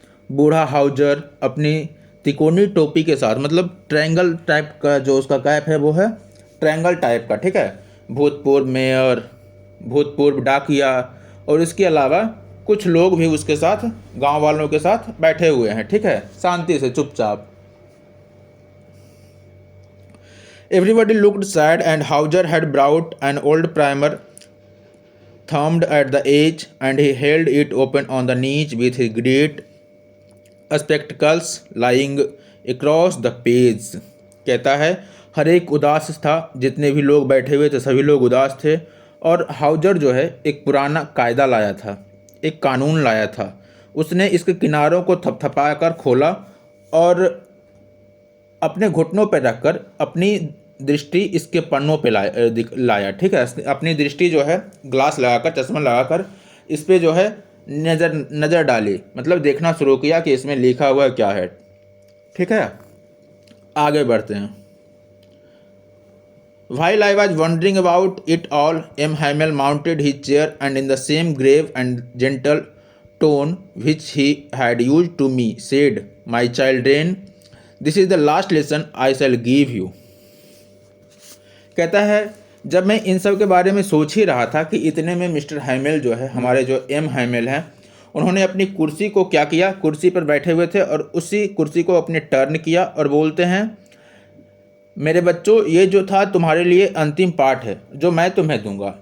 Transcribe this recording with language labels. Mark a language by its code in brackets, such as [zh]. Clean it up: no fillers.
[hi] बूढ़ा हाउजर अपनी तिकोनी टोपी के साथ, मतलब ट्रायंगल टाइप का जो उसका कैप है वो है ट्रायंगल टाइप का, ठीक है। भूतपूर्व मेयर, भूतपूर्व डाकिया, और इसके अलावा कुछ लोग भी उसके साथ, गांव वालों के साथ बैठे हुए हैं, ठीक है, शांति से चुपचाप। [en] Everybody looked sad and Hauser had brought an old primer thumbed at the edge and he held it open on the knees with his great spectacles lying across the page। [hi] कहता है हर एक उदास था, जितने भी लोग बैठे हुए थे सभी लोग उदास थे, और हाउजर जो है एक पुराना कायदा लाया था, एक कानून लाया था। उसने इसके किनारों को थपथपा कर खोला और अपने घुटनों पर रखकर अपनी दृष्टि इसके पन्नों पे लाया, ठीक है। अपनी दृष्टि जो है ग्लास लगाकर, चश्मा लगाकर इस पे जो है नज़र डाली, मतलब देखना शुरू किया कि इसमें लिखा हुआ क्या है, ठीक है। आगे बढ़ते हैं। [en] While I was wondering about it all, M. Hamel mounted his chair and in the same grave and gentle tone which he had used to me said, "My children, this is the last lesson I shall give you." [hi] कहता है जब मैं इन सब के बारे में सोच ही रहा था कि इतने में मिस्टर हैमेल जो है, हमारे जो एम हैमेल हैं, उन्होंने अपनी कुर्सी को क्या किया, कुर्सी पर बैठे हुए थे और उसी कुर्सी को अपने टर्न किया और बोलते हैं, मेरे बच्चों, ये जो था तुम्हारे लिए अंतिम पाठ है जो मैं तुम्हें दूंगा।